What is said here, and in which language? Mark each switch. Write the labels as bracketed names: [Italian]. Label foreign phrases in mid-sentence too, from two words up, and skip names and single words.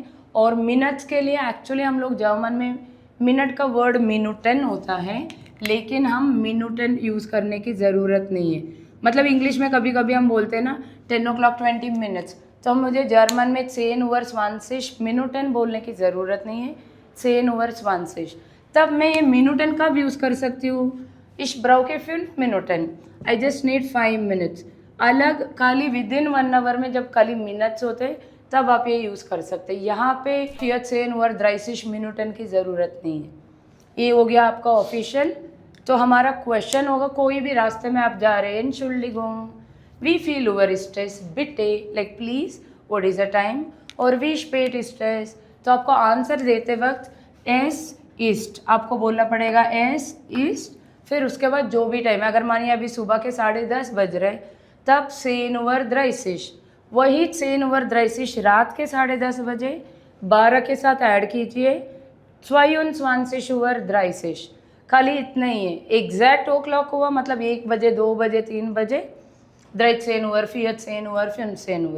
[Hindi] और मिनट्स के लिए एक्चुअली हम लोग जर्मन में मिनट का वर्ड मिनूटन होता है, लेकिन हम मिनूटन यूज़ करने की ज़रूरत नहीं है। मतलब इंग्लिश में कभी कभी हम बोलते हैं ना [English] 10 o'clock 20 minutes, [Hindi] तो मुझे जर्मन में 10 Uhr 20 मिनूटन बोलने की ज़रूरत नहीं है, 10 Uhr 20। तब मैं ये मिनूटन कब यूज़ कर सकती हूँ? [German] Ich brauche 5 Minuten, [English] I just need 5 minutes। [Hindi] अलग खाली [English] within 1 hour [Hindi] में जब खाली मिनट्स होते तब आप ये यूज़ कर सकते हैं। यहाँ पे 10 Uhr 30 मिनूटन की ज़रूरत नहीं है। ये हो गया आपका ऑफिशियल। तो हमारा क्वेश्चन होगा, कोई भी रास्ते में आप जा रहे हैं, [German] Entschuldigung, wie viel Uhr ist es, bitte, [English] like please, what is the time, [German] और wie spät ist es। [Hindi] तो आपको आंसर देते वक्त [German] es ist [Hindi] आपको बोलना पड़ेगा, [German] es ist, [Hindi] फिर उसके बाद जो भी टाइम है। अगर मानिए अभी सुबह के 10:30 बज रहे, तब 10 Uhr 30, वही 10 Uhr 30 रात के 10:30 बजे 12 के साथ ऐड कीजिए 22 Uhr 30। खाली इतना ही है। [English] exact o'clock [Hindi] हुआ मतलब 1 बजे 2 बजे 3 बजे [German] 13 Uhr 14 Uhr 15 Uhr।